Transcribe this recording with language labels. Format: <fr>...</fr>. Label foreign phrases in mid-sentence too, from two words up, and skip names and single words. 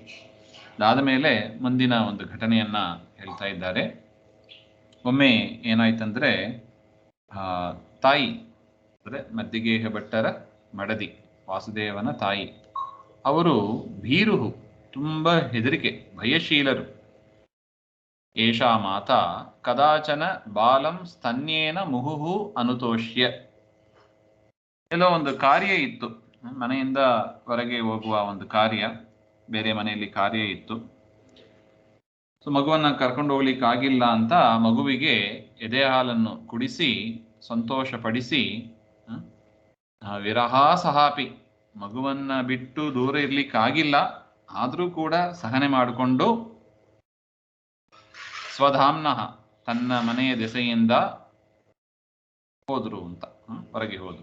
<kn>ಅದಾದ ಮೇಲೆ ಮುಂದಿನ ಒಂದು ಘಟನೆಯನ್ನ ಹೇಳ್ತಾ ಇದ್ದಾರೆ. ಒಮ್ಮೆ ಏನಾಯ್ತಂದ್ರೆ ತಾಯಿ ಅಂದರೆ ಮಧ್ಯಗೇಹ ಭಟ್ಟರ ಮಡದಿ ವಾಸುದೇವನ ತಾಯಿ, ಅವರು ಭೀರುಹು ತುಂಬ ಹೆದರಿಕೆ ಭಯಶೀಲರು.</kn> <sa>ಏಷಾ ಮಾತಾ ಕದಾಚನ ಬಾಲಂ ಸ್ತನ್ಯೇನ ಮುಹುಹು ಅನುತೋಷ್ಯ.</sa> <kn>ಎಲ್ಲೋ ಒಂದು ಕಾರ್ಯ ಇತ್ತು, ಮನೆಯಿಂದ ಹೊರಗೆ ಹೋಗುವ ಒಂದು ಕಾರ್ಯ, ಬೇರೆ ಮನೆಯಲ್ಲಿ ಕಾರ್ಯ ಇತ್ತು. ಸೊ ಮಗುವನ್ನ ಕರ್ಕೊಂಡು ಹೋಗ್ಲಿಕ್ಕಾಗಿಲ್ಲ ಅಂತ ಮಗುವಿಗೆ ಎದೆ ಹಾಲನ್ನು ಕುಡಿಸಿ ಸಂತೋಷಪಡಿಸಿ ವಿರಹಾಸಹಾಪಿ ಮಗುವನ್ನ ಬಿಟ್ಟು ದೂರ ಇರ್ಲಿಕ್ಕಾಗಿಲ್ಲ, ಆದರೂ ಕೂಡ ಸಹನೆ ಮಾಡಿಕೊಂಡು ಸ್ವಧಾಮ್ನಃ ತನ್ನ ಮನೆಯ ದೆಸೆಯಿಂದ ಹೋದ್ರು ಅಂತ, ಹೊರಗೆ ಹೋದ್ರು.</kn>